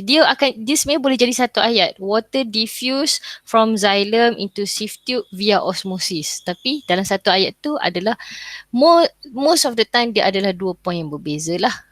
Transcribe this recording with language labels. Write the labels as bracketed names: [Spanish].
[Malay] Dia sebenarnya boleh jadi satu ayat. [English] Water diffused from xylem into sieve tube via osmosis. [Malay] Tapi dalam satu ayat tu adalah [English] most of the time [Malay] dia adalah 2 point yang berbeza lah.